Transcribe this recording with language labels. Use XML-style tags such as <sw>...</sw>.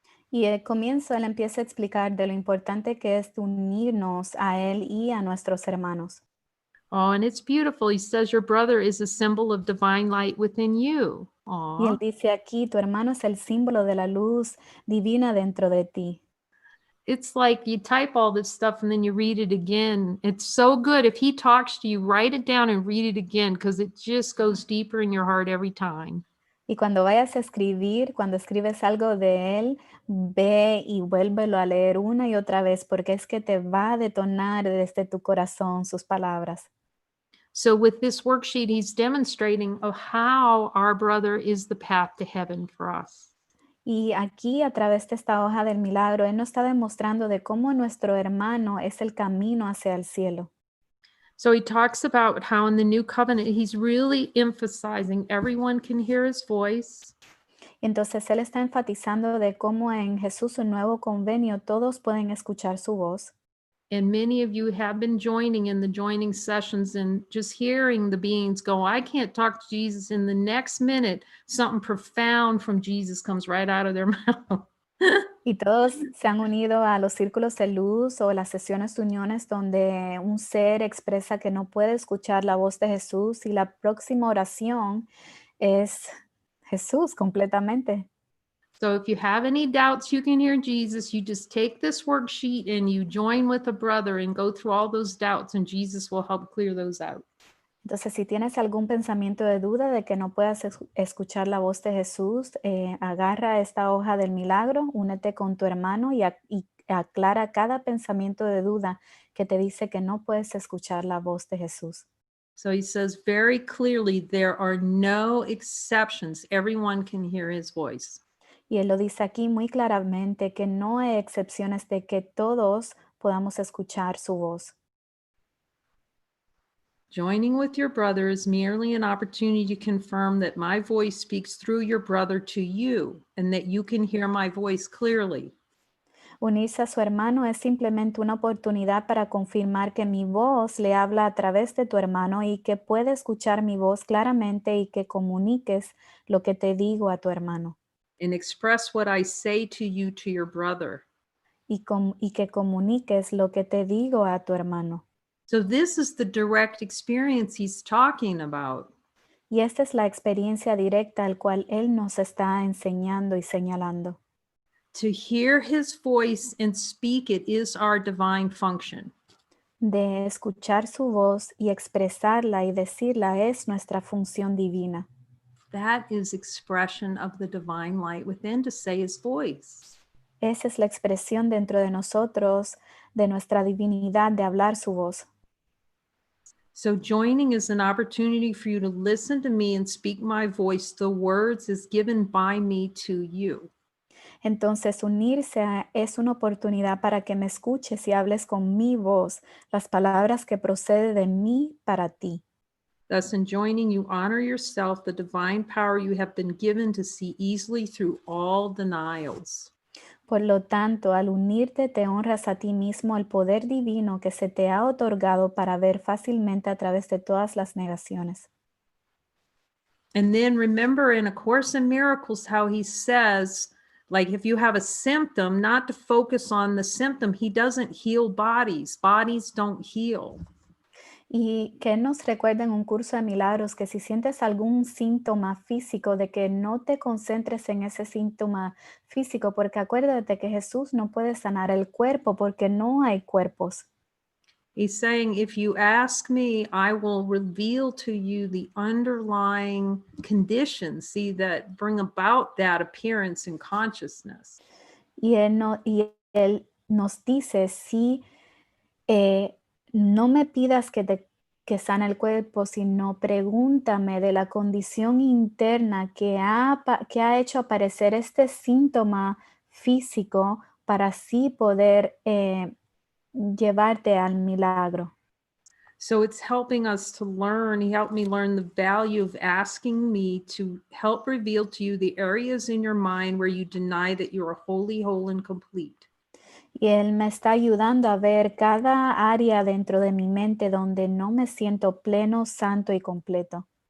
<es>Y al comienzo él empieza a explicar de lo importante que es unirnos a él y a nuestros hermanos.</es> <en>Oh, and it's beautiful. He says your brother is a symbol of divine light within you.</en> <es>Y él Aw. dice aquí, tu hermano es el símbolo de la luz divina dentro de ti.</es> <en>It's like you type all this stuff and then you read it again. It's so good. If he talks to you, write it down and read it again because it just goes deeper in your heart every time.</en> <es>Y cuando vayas a escribir, cuando escribes algo de él, ve y vuélvelo a leer una y otra vez porque es que te va a detonar desde tu corazón sus palabras.</es> <en>So with this worksheet, he's demonstrating of how our brother is the path to heaven for us.</en> <es>Y aquí a través de esta hoja del milagro, él nos está demostrando de cómo nuestro hermano es el camino hacia el cielo.</es> <en>So he talks about how in the new covenant, he's really emphasizing everyone can hear his voice.</en> <es>Entonces él está enfatizando de cómo en Jesús, un nuevo convenio, todos pueden escuchar su voz.</es> <en>And many of you have been joining in the joining sessions and just hearing the beings go, I can't talk to Jesus. In the next minute, something profound from Jesus comes right out of their mouth.</en> <es>Y todos se han unido a los círculos de luz o las sesiones de uniones donde un ser expresa que no puede escuchar la voz de Jesús y la próxima oración es Jesús completamente.</es> <en>So if you have any doubts you can hear Jesus, you just take this worksheet and you join with a brother and go through all those doubts and Jesus will help clear those out.</en> <es>Entonces, si tienes algún pensamiento de duda de que no puedas escuchar la voz de Jesús, agarra esta hoja del milagro, únete con tu hermano y aclara cada pensamiento de duda que te dice que no puedes escuchar la voz de Jesús.</es> <en>So he says very clearly, there are no exceptions. Everyone can hear his voice.</en> <es>Y él lo dice aquí muy claramente que no hay excepciones de que todos podamos escuchar su voz.</es> <en>Joining with your brother is merely an opportunity to confirm that my voice speaks through your brother to you and that you can hear my voice clearly.</en> <es>Unirse a su hermano es simplemente una oportunidad para confirmar que mi voz le habla a través de tu hermano y que puede escuchar mi voz claramente y que comuniques lo que te digo a tu hermano.</es> <en>And express what I say to you to your brother.</en> <es>Y que comuniques lo que te digo a tu hermano.</es> <en>So this is the direct experience he's talking about.</en> <es>Y esta es la experiencia directa al cual él nos está enseñando y señalando.</es> <en>To hear his voice and speak it is our divine function.</en> <es>De escuchar su voz y expresarla y decirla es nuestra función divina.</es> <en>That is expression of the divine light within to say his voice.</en> <es>Esa es la expresión dentro de nosotros, de nuestra divinidad, de hablar su voz.</es> <en>So joining is an opportunity for you to listen to me and speak my voice. The words is given by me to you.</en> <es>Entonces, unirse es una oportunidad para que me escuches y hables con mi voz, las palabras que proceden de mí para ti.</es> <en>Thus, in joining, you honor yourself, the divine power you have been given to see easily through all denials.</en> <es>Por lo tanto, al unirte, te honras a ti mismo el poder divino que se te ha otorgado para ver fácilmente a través de todas las negaciones.</es> <en>And then remember in A Course in Miracles how he says, like if you have a symptom, not to focus on the symptom. He doesn't heal bodies. Bodies don't heal.</en> <es>Y que nos recuerda en un curso de milagros que si sientes algún síntoma físico, de que no te concentres en ese síntoma físico, porque acuérdate que Jesús no puede sanar el cuerpo porque no hay cuerpos.</es> <en>He's saying, if you ask me, I will reveal to you the underlying conditions, see, that bring about that appearance in consciousness.</en> <es>Y él nos dice, si no me pidas que sane el cuerpo, sino pregúntame de la condición interna que ha hecho aparecer este síntoma físico para así poder llevarte al milagro.</es> <en>So it's helping us to learn. He helped me learn the value of asking me to help reveal to you the areas in your mind where you deny that you are wholly, whole, and complete.</en> <es>Y él me está ayudando a ver cada área dentro de mi mente donde no me siento pleno, santo y completo.</es>